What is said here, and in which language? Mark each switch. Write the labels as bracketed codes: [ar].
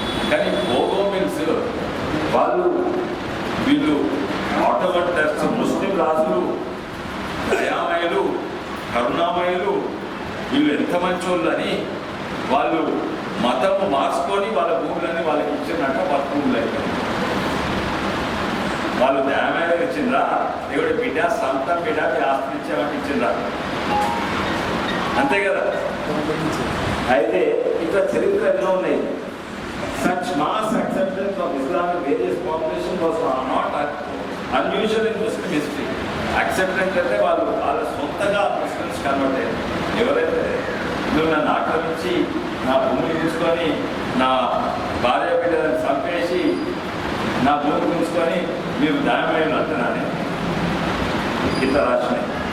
[te] కానీ బోగోమిల్స్ వాళ్ళు వీళ్ళు ఆటోమన్ టర్క్స్, ముస్లిం రాజులు, దయామయులు, కరుణామయులు, వీళ్ళు ఎంత మంచోళ్ళు అని వాళ్ళు మతము మార్చుకొని వాళ్ళ భూములని వాళ్ళకి ఇచ్చినట్ట వాళ్ళ భూములు అయిపోయింది. వాళ్ళు దయామయులు ఇచ్చిండ్రా, దేవుడి బిడ్డ సొంతం బిడ్డ ఆస్తి ఇచ్చామని ఇచ్చిండ్రా, అంతే కదా. అయితే ఇట్లా చరిత్ర ఎన్నో ఉన్నాయి. [en] Such mass acceptance of Islam in various populations was not unusual in Muslim history. [te] Acceptance అంటే వాళ్ళ సొంతగా ముస్లిమ్స్ కన్వర్ట్ అయ్యారు. ఎవరైతే నువ్వు నన్ను ఆక్రమించి నా భూమిని తీసుకొని నా భార్య బిడ్డలను చంపేసి నా భూమిని తీసుకొని మీరు దాయమయ్యలు అంటున్నానే ఇట్లా రాసినాయి.